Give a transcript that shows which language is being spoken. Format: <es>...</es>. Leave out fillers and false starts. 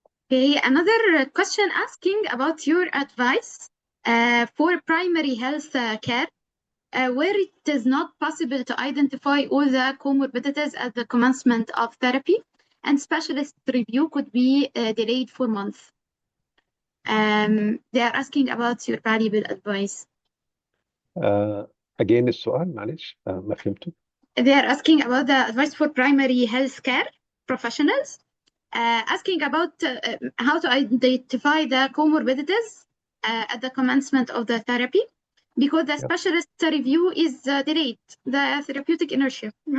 <en>Okay, another question asking about your advice for primary health care, where it is not possible to identify all the comorbidities at the commencement of therapy, and specialist review could be delayed for months. They are asking about your valuable advice. Again</en> <ar>السؤال معلش ما فهمته.</ar> <en>They are asking about the advice for primary health care professionals, asking about how to identify the comorbidities at the commencement of the therapy, because the specialist review is delayed, the therapeutic inertia.</en>